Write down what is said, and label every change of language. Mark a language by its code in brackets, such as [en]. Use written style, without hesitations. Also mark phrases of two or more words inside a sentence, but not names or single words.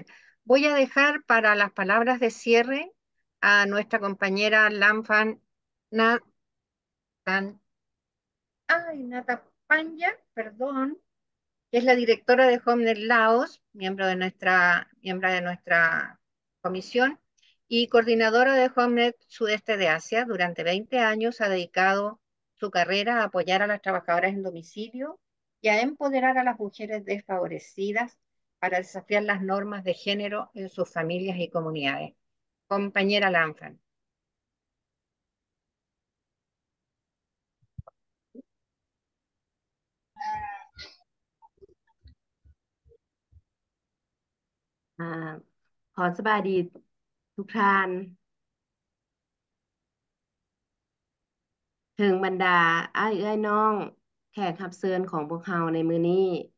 [es] Voy a dejar para las palabras de cierre a nuestra compañera Lamfan Natapanya, perdón, que es la directora de HomeNet Laos, miembro de nuestra comisión, y coordinadora de HomeNet Sudeste de Asia. Durante 20 años ha dedicado su carrera a apoyar a las trabajadoras en domicilio y a empoderar a las mujeres desfavorecidas para desafiar las normas de género en sus familias y comunidades. Compañera Lanfran. [lo] ຂໍສະບາຍດີທຸກທ່ານເຖິງບັນດາອ້າຍເອື້ອຍນ້ອງແຂກຮັບເຊີນຂອງພວກເຮົາໃນມື້ນີ້